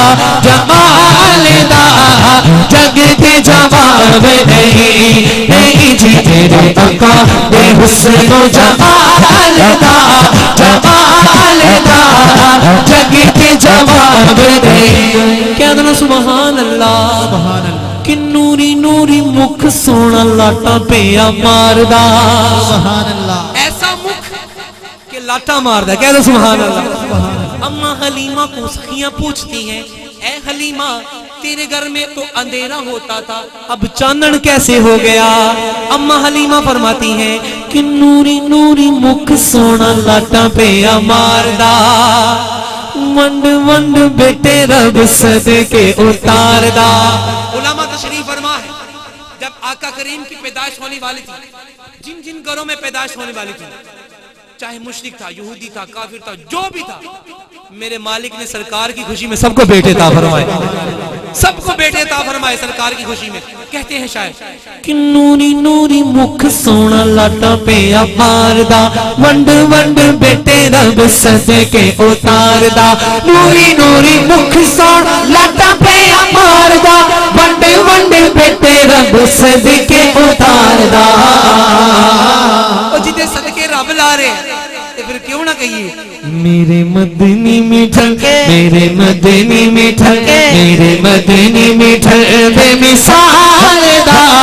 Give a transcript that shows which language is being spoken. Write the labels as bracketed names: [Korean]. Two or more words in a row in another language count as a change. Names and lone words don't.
[Punjabi] جمال دا جگ کے جواب نہیں جی تیرے آقا دے حسن و جمال دا جمال دا جگ کے جواب نہیں کہہ دو [Arabic] سبحان اللہ [Punjabi] کہ نوری نوری مکھ سونا لاٹا پیا ماردا [Arabic] سبحان اللہ [Punjabi] ایسا مکھ کہ لاٹا ماردا [Urdu] کہہ دو [Arabic] سبحان اللہ [Urdu] اما حلیمہ کو سخیاں پوچھتی ہیں اے حلیمہ تیرے گھر میں تو اندھیرا ہوتا تھا اب چاندن کیسے ہو گیا اما حلیمہ فرماتی ہیں کہ [Punjabi] نوری نوری مکھ سونا لاٹا پیا ماردا ونڈ ونڈ بیٹے رب صدقے اتار دا [Urdu] علماء تشریف فرما ہے جب آقا کریم کی پیدائش ہونے والی تھی جن جن گھروں میں پیدائش ہونے والی تھی چاہے مشرک تھا یہودی تھا کافر تھا جو بھی تھا میرے مالک نے سرکار کی خوشی میں سب کو بیٹے عطا فرمائے سب کو بیٹے عطا فرمائے سرکار کی خوشی میں کہتے ہیں شاید کہ [Punjabi] نوری نوری مکھ سونا لاٹا پیا ماردا ونڈ ونڈ بیٹے رب صدقے اتار دا نوری نوری مکھ سونا لاٹا پیا ماردا ونڈ ونڈ بیٹے رب صدقے اتار دا [Urdu] اور جتے صدقے رب لا رہے ہیں پھر کیوں نہ کہیے میرے مدنی میٹھا میرے مدنی میٹھا میرے مدنی میٹھا [Punjabi] بے مثال دا